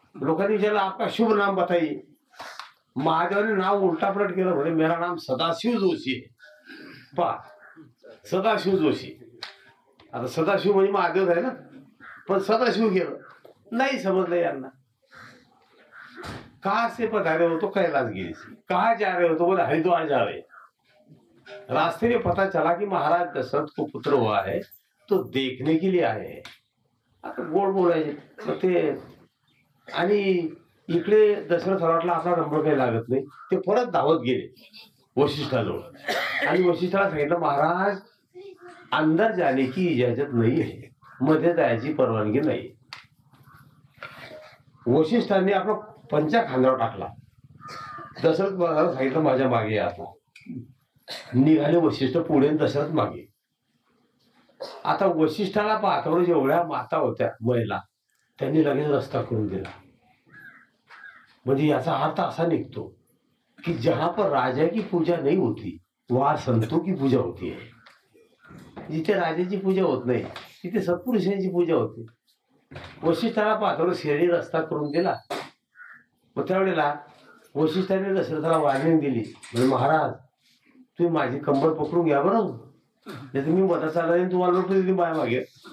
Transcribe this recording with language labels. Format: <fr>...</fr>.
<mr>लोकांनी विचारलं</mr> <hi>आपका शुभ नाम बताइए.</hi> <mr>महादेवाने नाव उलटापलट केलं. म्हणजे</mr> <hi>मेरा नाम</hi> <mr>सदाशिव जोशी आहे. पा सदाशिव जोशी. आता सदाशिव म्हणजे महादेव आहे ना पण सदाशिव गेलं नाही समजलं यांना.</mr> <hi>कहा से पधारे हो तो कैलासगिरी से. कहा जा रहे हो तो बोले हरिद्वार जा रहे. रास्ते में पता चला कि महाराज दशरथ को पुत्र हुआ है तो देखने के लिए आए.</hi> <mr>आता गोड बोलायचे. मग ते आणि इकडे दशरथ वाटला आपला नंबर काही लागत नाही. ते परत धावत गेले वशिष्ठाजवळ आणि वशिष्ठाला सांगितलं महाराज</mr> <hi>अंदर जाने की इजाजत</hi> <mr>नाही आहे. मध्ये जायची परवानगी नाही. वशिष्ठांनी आपला पंचा खांद्यावर टाकला. दशरथ महाराज सांगितलं माझ्या मागे या. आता निघाले वशिष्ठ पुढे आणि दशरथ मागे. आता वशिष्ठाला पाहतावर जेवढ्या माता होत्या महिला त्यांनी लगेच रस्ता करून दिला. म्हणजे याचा अर्थ असा निघतो कि</mr> <hi>जहां पर राजा की पूजा नहीं होती वहां संतों की पूजा होती है.</hi> <mr>जिथे राजाची पूजा होत नाही तिथे सत्पुरुषांची पूजा होते. वशिष्ठाला पाहतावर शेळी रस्ता करून दिला. मग त्यावेळेला वशिष्ठाने दशरथाला वार्निंग दिली, म्हणजे महाराज तुम्ही माझी कंबर पकडून घ्या बरं, नाही तुम्ही मदत चालला तुम्हाला लोट दिली माया मागे.</mr>